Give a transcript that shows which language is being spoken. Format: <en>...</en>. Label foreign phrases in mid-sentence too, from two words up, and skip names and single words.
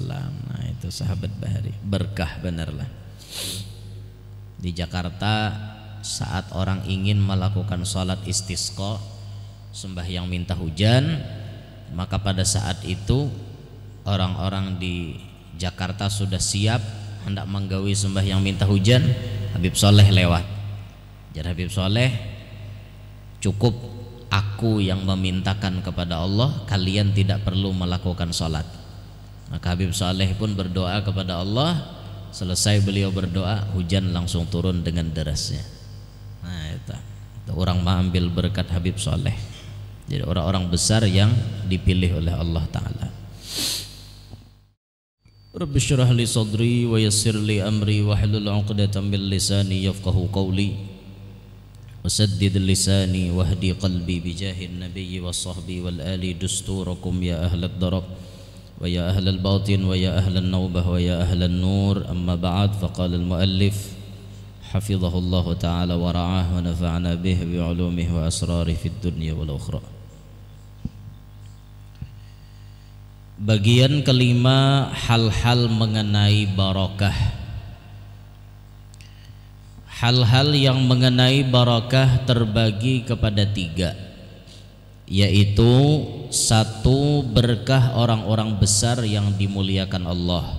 <id>Nah, itu sahabat Bahari berkah benarlah. Di Jakarta saat orang ingin melakukan sholat istisqa, sembahyang minta hujan, maka pada saat itu orang-orang di Jakarta sudah siap hendak menggawi sembahyang minta hujan. Habib Soleh lewat. Jadi Habib Soleh, cukup aku yang memintakan kepada Allah, kalian tidak perlu melakukan sholat. Maka Habib Soleh pun berdoa kepada Allah. Selesai beliau berdoa, hujan langsung turun dengan derasnya. Nah, itu orang mengambil berkat Habib Soleh. Jadi orang-orang besar yang dipilih oleh Allah Ta'ala.</id> <ar>رب اشرح لي صدري ويسر لي أمري واحلل عقدة من لساني يفقهوا قولي وسدد لساني واهد قلبي بجاه النبي والصحب والآل دستوركم يا أهل الضرب ويا أهل الباطن ويا أهل النوبة ويا أهل النور. أما بعد فقال المؤلف حفظه الله تعالى ورعاه ونفعنا به بعلومه وأسراره في الدنيا والأخرى.</ar> <id>Bagian kelima, hal-hal mengenai barakah. Hal-hal yang mengenai barakah terbagi kepada tiga, yaitu satu, berkah orang-orang besar yang dimuliakan Allah.</id>